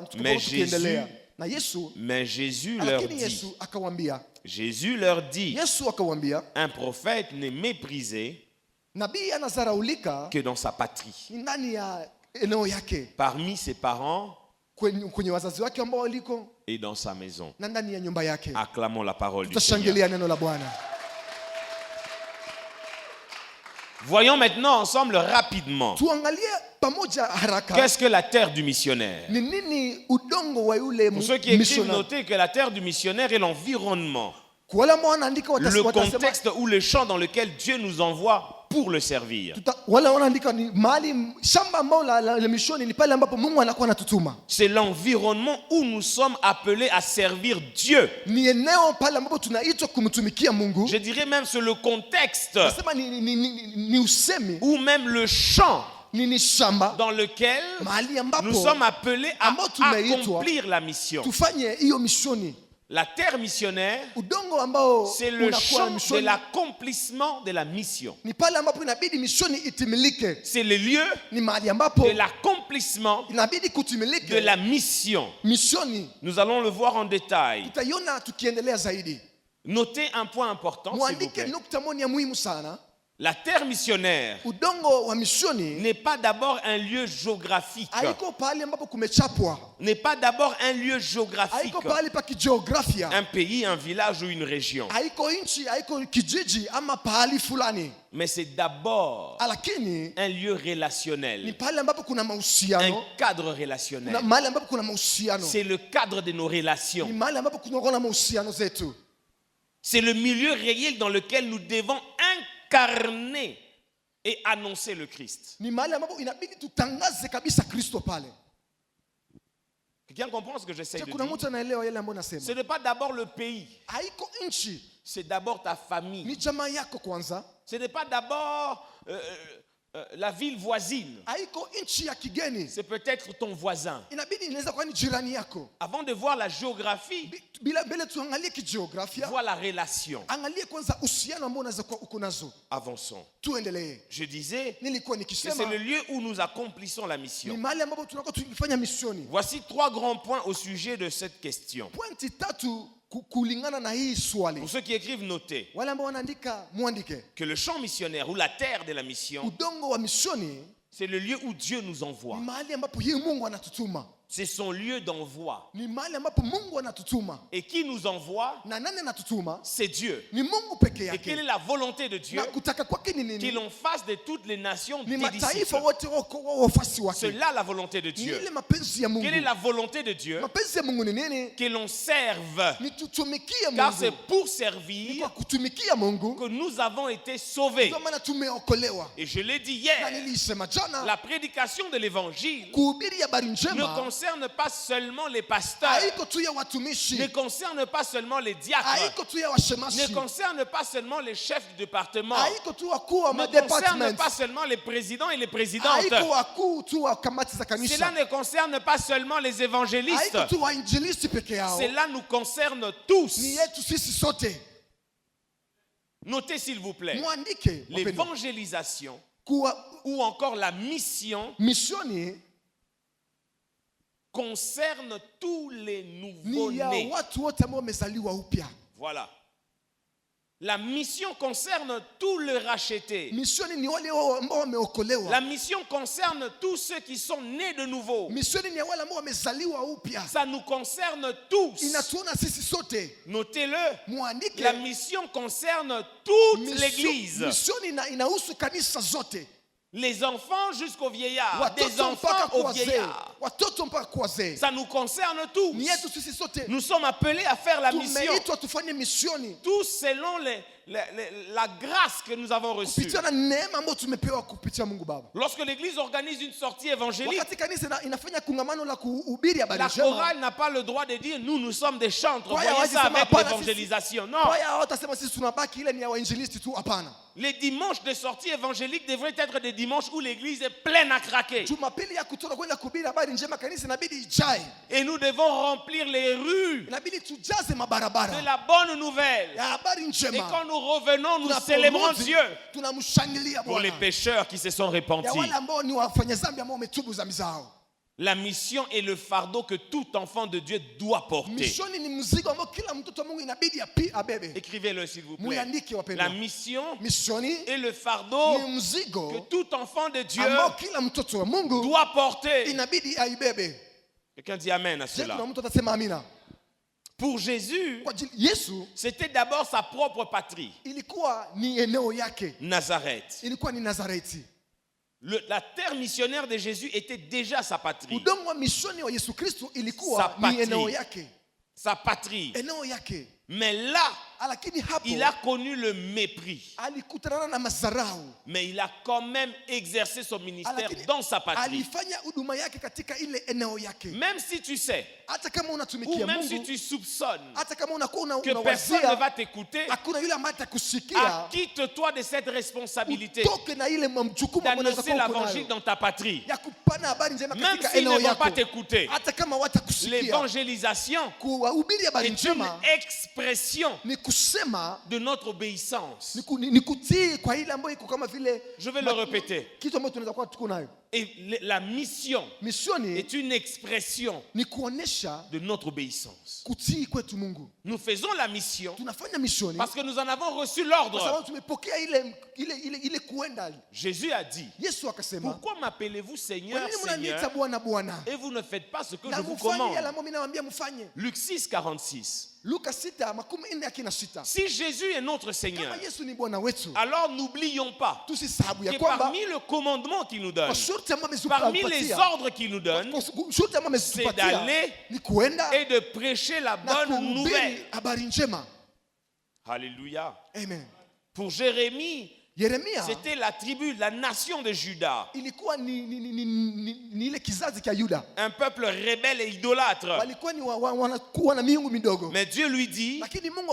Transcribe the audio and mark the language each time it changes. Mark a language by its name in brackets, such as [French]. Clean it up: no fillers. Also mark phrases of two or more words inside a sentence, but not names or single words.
[French] Mais [Swahili] tukiendelea. [French] Jésus- [Swahili] Na Yesu, [French] Mais Jésus leur [Swahili] lakini [French] dit, [Swahili] Yesu akawaambia, [French] Jésus leur dit, [Swahili] Yesu akawaambia, [French] un prophète n'est méprisé [Swahili] nabii anazaraulika [French] que dans sa patrie, [Swahili] ni ndani ya eneo yake, [French] parmi ses parents [Swahili] kwenye wazazi wake ambao waliko [French] et dans sa maison. [Swahili] na ndani ya nyumba yake. [French] Acclamons la parole du Seigneur. [Swahili] Tutashangilia neno la Bwana. [French] Voyons maintenant ensemble rapidement. [Swahili] Tuangalie pamoja haraka [French] Qu'est-ce que la terre du missionnaire? [Swahili] ni nini udongo wa yule [French] Pour ceux qui écrivent, [Swahili] missionnaire. [French] notez que la terre du missionnaire est l'environnement, [Swahili] Kwa wale ambao wanaandika [French] le [Swahili] watasema [French] contexte ou le champ dans lequel Dieu nous envoie pour le servir. [Swahili] Wala wanaandika ni mahali shamba ambao la mishoni ni pale ambapo Mungu anakuwa anatutuma. [French] C'est l'environnement où nous sommes appelés à servir Dieu. [Swahili] Ni eneo pale ambapo tunaitwa kumtumikia Mungu. [French] Je dirais même c'est le contexte [Swahili] Nasema ni usemi [French] ou même le champ [Swahili] ni shamba [French] dans lequel [Swahili] mahali ambapo [French] nous sommes appelés à [Swahili] ambao tumeitwa [French] accomplir la mission. [Swahili] tufanye hiyo mishoni. [French] La terre missionnaire, [Swahili] Udongo ambao [French] c'est le [Swahili] unakuwa [French] champ de [Swahili] mishoni [French] l'accomplissement de la mission. [Swahili] ni pale ambapo inabidi mishoni itimilike. [French] C'est le lieu [Swahili] Ni mahali ambapo [French] de l'accomplissement [Swahili] inabidi [French] de [Swahili] kutimilike [French] la mission. [Swahili] mishoni. [French] Nous allons le voir en détail. [Swahili] Tutaiona tukiendelea zaidi. [French] Notez un point important, s'il vous [Swahili] Mwandike [French] plaît. [Swahili] nukta moja ya muhimu sana. [French] La terre missionnaire [Swahili] Udongo wa mishoni [French] n'est pas d'abord un lieu géographique. [Swahili] haiko pahali ambapo kumechapwa, [French] N'est pas d'abord un lieu géographique. [Swahili] haiko pahali pa kijiografia, [French] Un pays, un village ou une région. [Swahili] haiko nchi, haiko kijiji ama pahali fulani, [French] Mais c'est d'abord [Swahili] lakini [French] un lieu [Swahili] ni [French] relationnel. [Swahili] pahali ambapo kuna [French] Un [Swahili] mahusiano, [French] cadre relationnel. [Swahili] na mahali ambapo kuna mahusiano, [French] C'est le cadre de nos [Swahili] ni [French] relations. [Swahili] mahali ambapo kunakuwa na mahusiano zetu. [French] C'est le milieu réel dans lequel nous devons incarner et annoncer le Christ. [Swahili] Ni mahali ambapo inabidi tutangaze kabisa Kristo pale. [French] Quelqu'un comprend ce que j'essaie de [Swahili] Kuna [French] dire? [Swahili] mtu anaelewa yale ambayo nasema? [French] Ce n'est pas d'abord le pays, [Swahili] Haiko nchi, [French] c'est d'abord ta famille. [Swahili] ni jamaa yako kwanza. [French] Ce n'est pas d'abord la ville voisine, [Swahili] Haiko nchi ya kigeni, [French] c'est peut-être ton voisin. [Swahili] inabidi inaweza kuwa ni jirani yako. [French] Avant de voir la géographie, [Swahili] Bila mbele tuangalie kijiografia, [French] vois la relation. [Swahili] angalie kwanza uhusiano ambao unaweza kuwa uko nazo. [French] Avançons. [Swahili] Tuendelee. [French] Je disais [Swahili] Nilikuwa [French] que c'est [Swahili] nikisema [French] le lieu où nous accomplissons la [Swahili] ni [French] mission. [Swahili] mahali ambapo tunakuwa tukifanya misioni. [French] Voici 3 grands points au sujet de cette question. [Swahili] Pointi tatu kulingana na hii swali. [French] Pour ceux qui écrivent, notez [Swahili] Wale ambao wanaandika muandike. [French] que le champ missionnaire ou la terre de la mission, [Swahili] Udongo wa misioni [French] c'est le lieu où Dieu nous envoie. [Swahili] ni mahali ambapo hii Mungu anatutuma. [French] C'est son lieu d'envoi. [Swahili] Ni mahali ambapo Mungu anatutuma. [French] Et qui nous envoie, [Swahili] Na nani anatutuma? [French] c'est Dieu. [Swahili] Ni Mungu peke [French] Et quelle est [Swahili] yake. [French] la volonté de Dieu? [Swahili] Na kutaka kwake ni [French] Qu'il [Swahili] nini? [French] en fasse de toutes les nations [Swahili] Ni [French] des [Swahili] mataifa [French] disciples. [Swahili] wote wako wafasi wake. [French] C'est là la volonté de [Swahili] Ni [French] Dieu. [Swahili] ile mapenzi ya Mungu. [French] Quelle est la volonté de Dieu? [Swahili] Mapenzi ya Mungu ni nini? [French] Que l'on serve. [Swahili] Ni tutumikie [French] Car c'est [Swahili] Mungu. [French] pour [Swahili] Ni [French] servir [Swahili] kwa kutumikia Mungu [French] que nous avons été sauvés. [Swahili] ndio maana tumeokolewa. [French] Et je l'ai dit [Swahili] Na [French] hier, [Swahili] nilisema jana, [French] la prédication de l'évangile [Swahili] kuhubiri habari [French] ne [Swahili] njema [French] concerne pas seulement les pasteurs, [Swahili] haiko tu ya watumishi, [French] ne concerne pas seulement les diacres, [Swahili] haiko tu ya [French] ne [Swahili] washemashi, [French] concerne pas seulement les chefs du département, [Swahili] haiko tu wakuu wa [French] ne concerne [Swahili] madepartment, [French] pas seulement les présidents et les présidentes. [Swahili] haiko wakuu tu wa kamati za [French] Cela [Swahili] kanisa, [French] ne concerne pas seulement les évangélistes. [Swahili] haiko tu wainjilisti peke yao. [French] Cela nous concerne tous. [Swahili] Ni yetu sisi sote. [French] Notez s'il vous plaît, [Swahili] Mwandike wapendwa, [French] l'évangélisation [Swahili] kuwa [French] ou encore la mission [Swahili] misioni [French] concerne tous les [Swahili] ni ya [French] nouveau-nés. [Swahili] watu wote ambao wamezaliwa upya. [French] Voilà. La mission concerne tous les rachetés. [Swahili] Misioni ni wale ambao wameokolewa. [French] La mission concerne tous ceux qui sont nés de nouveau. [Swahili] Misioni ni ya wale ambao wamezaliwa upya. [French] Ça nous concerne tous. [Swahili] Inatuona sisi sote. [French] Notez-le. [Swahili] Mwandike, [French] La mission concerne toute l'Église. [Swahili] misioni inahusu kanisa zote. [French] Les enfants jusqu'aux vieillards. Des [Swahili] Watoto [French] enfants [Swahili] mpaka [French] aux [Swahili] kwa wazee. [French] vieillards. [Swahili] Watoto mpaka kwa wazee. [French] Ça nous concerne tous. [Swahili] Ni yetu sisi sote. [French] Nous sommes appelés à faire la mission. [Swahili] Tumeitwa tufanye misioni [French] Tous selon la grâce que nous avons reçue. [Swahili] kupitia na neema ambayo tumepewa kupitia Mungu Baba. [French] Lorsque l'Église organise une sortie évangélique, [Swahili] Wakati kanisa inafanya kongamano la kuhubiri habari [French] la [Swahili] njema, [French] chorale n'a pas le droit de dire nous sommes des chantres. [Swahili] Kwaya [French] Voyez ça [Swahili] hawajisema [French] avec [Swahili] hapana, [French] l'évangélisation. Non. [Swahili] kwa hiyo hawatasema sisi tunabaki ile ni ya wainjilisti tu, hapana. [French] Les dimanches de sortie évangélique devraient être des dimanches où l'église est pleine à craquer. [Swahili] Jumapili ya kutoka kwenda kuhubiri habari njema, kanisa inabidi ijae, [French] Et nous devons remplir les rues [Swahili] inabidi tujaze [French] de [Swahili] mabarabara [French] la bonne nouvelle. [Swahili] ya habari [French] Et [Swahili] njema. [French] quand nous revenons, nous [Swahili] Tunaporudi, [French] célébrons Dieu [Swahili] tunamshangilia [French] pour les [Swahili] Bwana. [French] pécheurs qui se sont [Swahili] Ya [French] repentis. [Swahili] wale ambao ni wafanya dhambi ambao wametubu dhambi zao. [French] La mission est le fardeau que tout enfant de Dieu doit porter. [Swahili] Mishoni ni mzigo ambao kila mtoto wa Mungu inabidi abebe. [French] Écrivez-le s'il vous plaît. [Swahili] Muandike wapendwa. [French] La mission [Swahili] Mishoni [French] est le fardeau [Swahili] ni mzigo [French] que tout enfant de Dieu [Swahili] ambao kila mtoto wa Mungu [French] doit porter. [Swahili] inabidi aibebe. [French] Quelqu'un dit amen à [Swahili] Je, [French] cela. [Swahili] kuna mtu atasema amina. [French] Pour Jésus, [Swahili] Kwa ajili Yesu [French] c'était d'abord sa propre patrie, [Swahili] ilikuwa ni eneo yake, [French] Nazareth. [Swahili] ilikuwa ni Nazareti. [French] La terre missionnaire de Jésus était déjà sa patrie. [Swahili] Udongo wa mishoni wa Yesu Kristo ilikuwa [French] Sa patrie. [Swahili] ni eneo yake, [French] Sa patrie. [Swahili] eneo yake. [French] Mais là, [Swahili] lakini hapo [French] il a connu le mépris. [Swahili] alikutana na mazarau, [French] Mais il a quand même exercé son ministère dans sa patrie. [Swahili] alifanya huduma yake katika ile eneo yake. [French] Même si tu sais, [Swahili] Hata kama [French] ou [Swahili] unatumikia [French] même si [Swahili] Mungu, [French] tu soupçonnes [Swahili] hata kama unakuwa [French] que personne ne [Swahili] unawazia [French] va t'écouter, [Swahili] hakuna yule ambaye atakusikia, [French] acquitte-toi de cette responsabilité [Swahili] utoke na ile mjukumu ambao [French] d'annoncer [Swahili] unaweza kuwa [French] l'évangile [Swahili] uko nayo [French] dans ta patrie. [Swahili] ya kupana habari njema [French] Même [Swahili] katika [French] s'ils ne [Swahili] eneo [French] vont pas [Swahili] yako. [French] t'écouter, [Swahili] Hata kama watakusikia, [French] l'évangélisation [Swahili] kuhubiri habari [French] est une [Swahili] njema [French] expression [Swahili] ni kusema, [French] de notre obéissance. [Swahili] ni kutii kwa ile ambayo iko kama vile [French] Je vais le répéter. [Swahili] kitu ambacho tunaweza kuwa tuko nayo. [French] Et la mission [Swahili] Misioni [French] est une expression [Swahili] ni kuonesha [French] de notre obéissance. [Swahili] kutii kwetu Mungu. [French] Nous faisons la mission [Swahili] Tunafanya misioni [French] parce que nous en avons reçu [Swahili] kwa [French] l'ordre. [Swahili] sababu tumepokea ile kuenda. [French] Jésus a dit, [Swahili] Yesu akasema, [French] pourquoi m'appelez-vous [Swahili] kwa [French] Seigneur, [Swahili] nini mnaniita [French] Seigneur, [Swahili] Bwana Bwana [French] et vous ne faites pas ce que [Swahili] na [French] je vous [Swahili] mfanye [French] commande? [Swahili] yale ambayo mimi nawaambia mfanye? [French] Luc 6, 46. [Swahili] Luka 6:46. [French] Si Jésus est notre Seigneur, [Swahili] Kama Yesu ni Bwana wetu, [French] alors n'oublions pas [Swahili] tusisahabu ya [French] que [Swahili] kwamba [French] parmi le commandement qu'il nous donne, [Swahili] kwa shurti ambayo [French] parmi les [Swahili] ametupatia, [French] ordres qu'il nous donne, [Swahili] kwa shurti ambayo [French] c'est [Swahili] ametupatia [French] d'aller [Swahili] ni kuenda [French] et de prêcher la [Swahili] na [French] bonne nouvelle. [Swahili] kuhubiri habari njema. [French] Alléluia. [Swahili] Amen. [French] Pour Jérémie, [Swahili] Yeremia [French] c'était la tribu, la nation de Juda, [Swahili] ilikuwa ni ile kizazi cha Yuda, [French] un peuple rebelle et idolâtre. [Swahili] walikuwa ni wanakuwa na miungu midogo, [French] Mais Dieu lui dit, [Swahili] lakini Mungu